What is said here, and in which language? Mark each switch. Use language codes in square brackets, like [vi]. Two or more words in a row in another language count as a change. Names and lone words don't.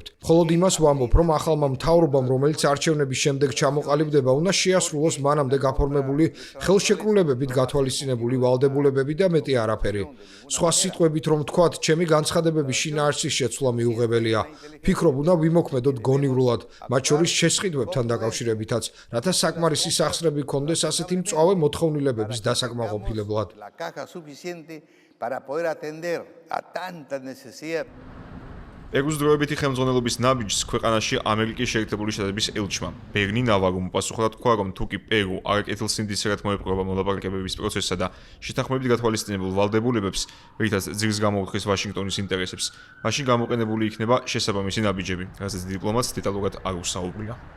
[ka] მხოლოდ იმას ვამბობ, რომ ახალმა მთავრობამ, რომელიც არჩევნების შემდეგ ჩამოყალიბდება, უნდა შეასრულოს მანამდე გაფორმებული ხელშეკრულებებით გათვალისწინებული ვალდებულებები და მეტი არაფერი. სხვა სიტყვებით რომ ვთქვათ, ჩემი განცხადებების შინაარსის შეცვლა მიუღებელია. ფიქრობ, უნდა ვიმოქმედოთ გონივრულად, მათ შორის შესყიდვებთან დაკავშირებითაც, რათა საკმარისი სახსრები გქონდეს ასეთი მწვავე მოთხოვნილებების დასაკმაყოფილებლად. [es] para poder atender a tantas necesidades. [ka] პერუს დროებითი ხელმძღვანელობის ნაბიჯს ქვეყანაში ამერიკის შეერთებული შტატების ელჩმა ბერნი ნავარუმ პასუხად თქვა, რომ თუკი პერუ არ კეთილსინდისერად მოეპყრობა მოლაპარაკებების პროცესსა და შეთანხმებით გათვალისწინებულ ვალდებულებებს, რითაც ძირს გამოუთხრის ვაშინგტონის ინტერესებს, მაშინ გამოყენებული იქნება შესაბამისი ნაბიჯები, რასაც დიპლომატს დეტალურად არ უსაუბრია.